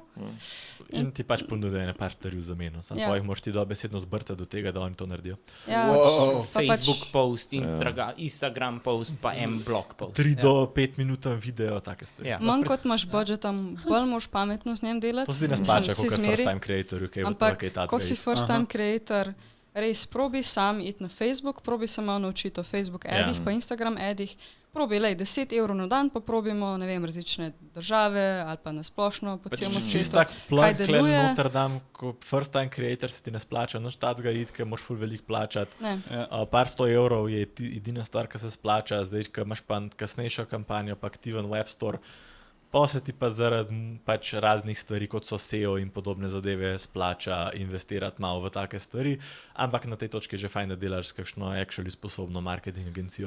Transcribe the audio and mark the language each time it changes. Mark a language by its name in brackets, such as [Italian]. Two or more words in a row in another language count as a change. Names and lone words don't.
[Slovenian] In ti pač ponudijo ene par stvari v zameno. Samo Ja. jih moraš ti dobesedno zbrati do tega, da oni to naredijo. Ja, Wow. pa Facebook pač, [English] post, Instagram post, [Slovenian] pa en [English] blog post. [Slovenian] 3 do 5 minut video, take stvari. Ja. manj kot imaš budžeta, bolj moraš pametno z njim delati. To se ti ne Mislim, splača, se kot zmeri. [English] first time creator, [Slovenian] kaj Ampak, kaj ko si [English] first time creator, [Slovenian] res probi sam iti na Facebook, probi se malo naučiti o Facebook adih, pa Instagram adih, probi, lej, 10 evrov na dan, pa probimo, ne vem, različne države ali pa nasplošno po celem Čist svetu. tak plug, kaj kle deluje. noter dam, ko [English] first time creator [Slovenian] se ti ne splača, noč tacga id, ker moraš ful veliko plačati. Ne. Par 100 evrov je edina stvar, ki se splača, zdaj, ko imaš pa kasnejšo kampanjo, pa aktiven [English] web store, [Slovenian] pa se ti pa zaradi pač raznih stvari, kot so SEO in podobne zadeve, splača investirati malo v take stvari, ampak na tej točki je že fajn, da delaš s kakšno actually sposobno marketing agencijo.